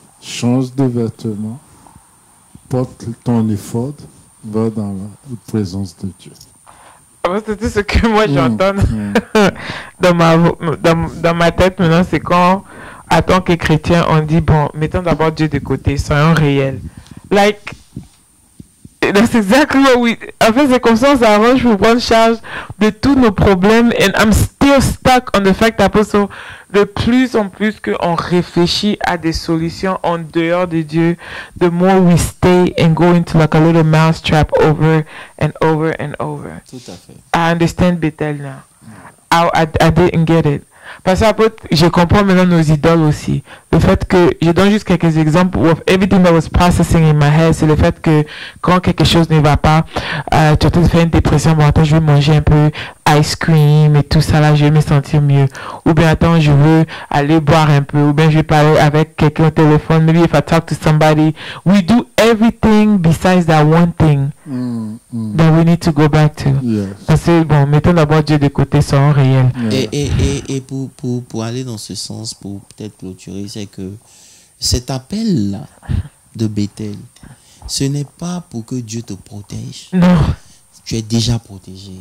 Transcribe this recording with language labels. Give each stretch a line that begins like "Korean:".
French: Change de vêtements. Porte ton éphod. Va dans la présence de Dieu. C'est tout ce que moi j'entends dans ma tête maintenant, c'est quand, en tant que chrétien, on dit, bon, mettons d'abord Dieu de côté, soyons réels.
English: Like, that's exactly what we...
French: En fait, c'est comme ça, on s'arrange pour prendre charge de tous nos problèmes.
English: And I'm still stuck on the fact
French: qu'après, de plus en plus qu'on réfléchit à des solutions en dehors de Dieu,
English: the more we stay and go into like a little mousetrap over and over and over.
French: Tout à fait.
English: I understand Bethel now. I didn't get it.
French: Parce que après, je comprends maintenant nos idoles aussi. Le fait que, je donne juste quelques exemples
English: of everything that was processing in my head,
French: c'est le fait que quand quelque chose ne va pas, tu as peut-être fait une dépression, bon attends, je vais manger un peu ice cream et tout ça là, je vais me sentir mieux. Ou bien attends, je veux aller boire un peu, ou bien je vais parler avec quelqu'un au téléphone,
English: maybe if I talk to somebody. We do everything besides that one thing that we need to go back to. Yes.
French: Parce que bon, mettons d'abord Dieu de côté, soyons réels. Et pour aller dans ce sens, pour peut-être clôturer, c'est que cet appel-là de Bethel, ce n'est pas pour que Dieu te protège. Non. Tu es déjà protégé.